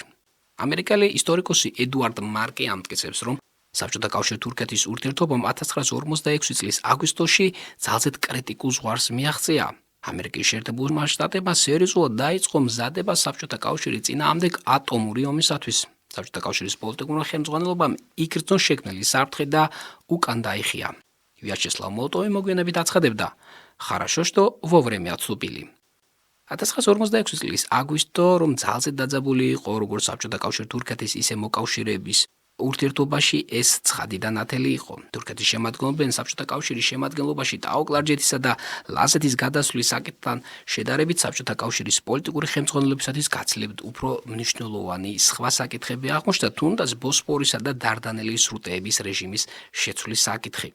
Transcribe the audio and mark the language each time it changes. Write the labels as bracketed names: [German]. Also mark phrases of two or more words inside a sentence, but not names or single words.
[Georgian] ამერიკელი ისტორიკოსი ედუარდ მარკი ამტკიცებს, რომ საბჭოთა კავშირი თურქეთის ურთიერთობამ 1946 წლის აგვისტოში ძალზედ კრიტიკულ ზღვარს მიაღწია. ამერიკის შეერთებულმა შტატებმა სერიოზულად დაიწყო მზადება საბჭოთა კავშირის წინააღმდეგ ატომური ომისათვის. საბჭოთა კავშირის პოლიტიკურმა ხელმძღვანელობამ იგრძნო შექმნილი საფრთხე და უკან დაიხია. ვიაჩესლავ მოლოტოვი მოგვიანებით აცხადებდა: [Russian] „Хорошо, что вовремя отступили“. [Georgian] 1946 წლის აგვისტო, რომ ძალზედ დაძაბული იყო როგორც საბჭოთა კავშირი თურქეთის, ისე მოკავშირეების ურთიერთობაში, ეს ცხადიდან ათელი იყო. თურქეთის შემადგენლობენ საბჭოთა კავშირის შემადგენლობაში ტაოკ ლარჯეთისა და ლაზეთის გადასვლის საკითხთან შედარებით საბჭოთა კავშირის პოლიტიკური ხელმძღვანელობისათვის გაცილებით უფრო მნიშვნელოვანი სხვა საკითხები აღმოჩნდა, თუნდაც ბოსფორისა და დარდანელის სრუტეების რეჟიმის შეცვლის საკითხი.